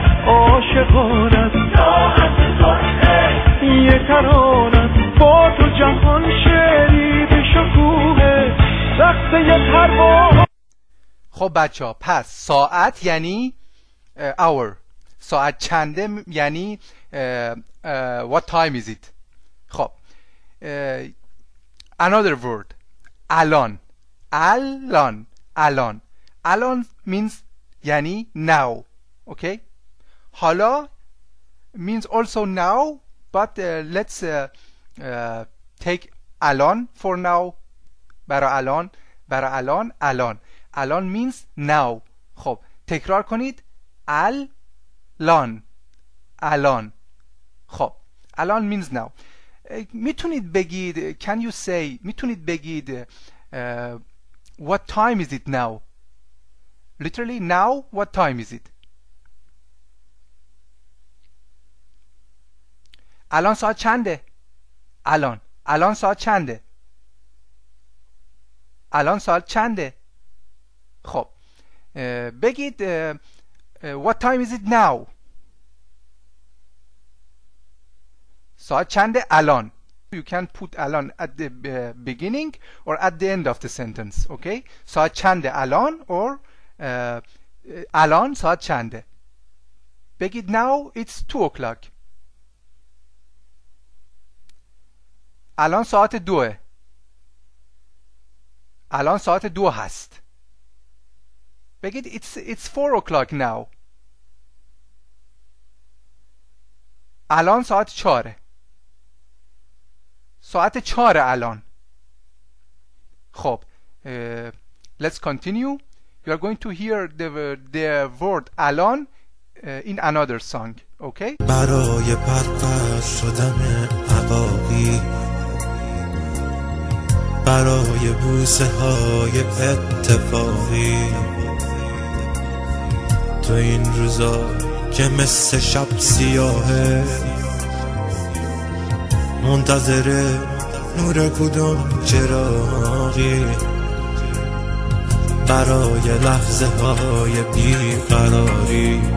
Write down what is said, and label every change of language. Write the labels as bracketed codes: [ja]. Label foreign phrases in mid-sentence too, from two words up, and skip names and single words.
[fa] عاشقانم ساعت سرخه، یه ترانم با تو جهان شعری به شکوه، رقصه پروانم. خب بچه ها، پس ساعت یعنی hour، ساعت چنده یعنی [en] what time is it. خب another word الان. [fa] الان الان الان means یعنی now. okay. [en] حالا means also now, but let's take الان for now. [fa] برای الان، برای الان، الان الان [en] means now. [fa] خب تکرار کنید. الان الان. خب الان [en] means now. [fa] میتونید بگید [en] can you say، [fa] میتونید بگید [en] what time is it now. literally now what time is it. [fa] الان ساعت چنده؟ الان ساعت چنده؟ الان ساعت چنده؟ خب بگید [en] what time is it now. [fa] ساعت چنده الان. [en] You can put الان at the beginning or at the end of the sentence. okay. [fa] ساعت چنده الان or الان ساعت چنده. [en] بگید now it's 2 o'clock. [fa] الان ساعت 2. الان ساعت 2 هست. [en] بگید it's 4 o'clock now. [fa] الان ساعت 4. ساعت 4 الان. خب [en] let's continue. You are going to hear the word الان in another song. okay. [fa] برای پرپر شدن عقاقی، برای بوسه های اتفاقی، تو این روزا که مثل شب سیاهه، منتظر نور کدوم چراغی، برای لحظه های بیقراری،